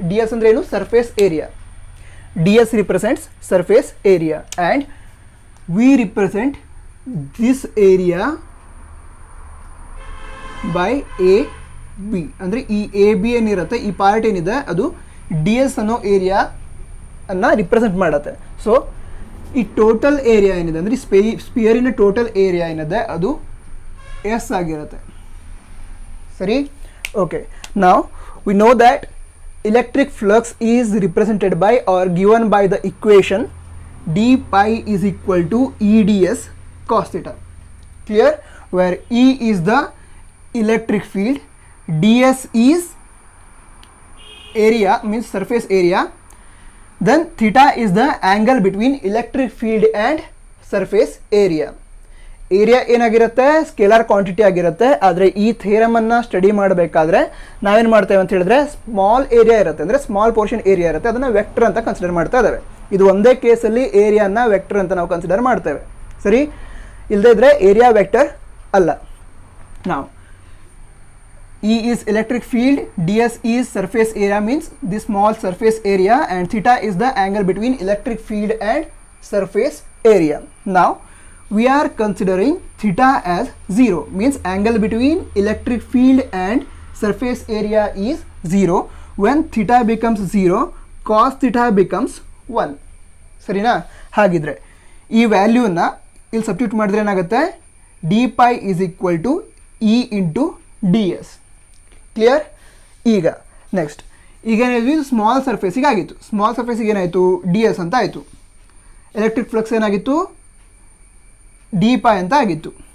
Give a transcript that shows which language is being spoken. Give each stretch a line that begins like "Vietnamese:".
English: D S
Kannada: ಅಂದರೆ ಏನು,
English: Surface area. D S represents surface area and we represent this area by a B.
Kannada: ಅಂದರೆ ಈ A B ಏನಿರುತ್ತೆ, ಈ part ಏನಿದೆ ಅದು ಡಿ ಎಸ್ ಅನ್ನೋ ಏರಿಯಾ ಅನ್ನು ರಿಪ್ರೆಸೆಂಟ್ ಮಾಡುತ್ತೆ. ಸೊ ಈ ಟೋಟಲ್ ಏರಿಯಾ ಏನಿದೆ ಅಂದರೆ ಸ್ಪಿಯರಿನ ಟೋಟಲ್ ಏರಿಯಾ ಏನಿದೆ ಅದು ಎಸ್ ಆಗಿರುತ್ತೆ. ಸರಿ, ಓಕೆ. ನಾವು
English: We know that electric flux is represented by or given by the equation d pi is equal to EDS cos theta. Clear? Where E is the electric field, ds is area, means surface area, then theta is the angle between electric field and surface area.
Kannada: Area ಏನಾಗಿರುತ್ತೆ, scalar quantity ಆಗಿರುತ್ತೆ. ಆದರೆ ಈ ಥಿಯರಮನ್ನು study ಮಾಡಬೇಕಾದ್ರೆ ನಾವೇನು ಮಾಡ್ತೇವೆ ಅಂತ ಹೇಳಿದ್ರೆ, small area ಇರುತ್ತೆ, ಅಂದರೆ ಸ್ಮಾಲ್ ಪೋರ್ಷನ್ ಏರಿಯಾ ಇರುತ್ತೆ, ಅದನ್ನು ವೆಕ್ಟರ್ ಅಂತ ಕನ್ಸಿಡರ್ ಮಾಡ್ತಾ ಇದ್ದೇವೆ. ಇದು ಒಂದೇ ಕೇಸಲ್ಲಿ ಏರಿಯಾನ ವೆಕ್ಟರ್ ಅಂತ ನಾವು ಕನ್ಸಿಡರ್ ಮಾಡ್ತೇವೆ. ಸರಿ, ಇಲ್ಲದೇ ಇದ್ದರೆ ಏರಿಯಾ ವೆಕ್ಟರ್ ಅಲ್ಲ. ನಾವು
English: E is electric field, ds is surface area, means the small surface area, and theta is the angle between electric field and surface area. Now we are considering theta as 0, means angle between electric field and surface area is 0. When theta becomes 0, cos theta becomes 1.
Kannada: ಸರಿನಾ? ಹಾಗಿದ್ರೆ ಈ ವ್ಯಾಲ್ಯೂನ ಇಲ್ಲಿ substitute ಮಾಡಿದ್ರೆ ಏನಾಗುತ್ತೆ,
English: D pi is equal to E into D S.
Kannada: Clear? ಈಗ next, ಈಗ ಏನಾಯಿತು, ಇದು ಸ್ಮಾಲ್ ಸರ್ಫೇಸಿಗೆ ಆಗಿತ್ತು. ಸ್ಮಾಲ್ ಸರ್ಫೇಸಿಗೆ ಏನಾಯಿತು, ಡಿ ಎಸ್ ಅಂತ ಆಯಿತು. ಎಲೆಕ್ಟ್ರಿಕ್ ಫ್ಲಕ್ಸ್ ಏನಾಗಿತ್ತು, ಡಿ ಪೈ ಅಂತ ಆಗಿತ್ತು.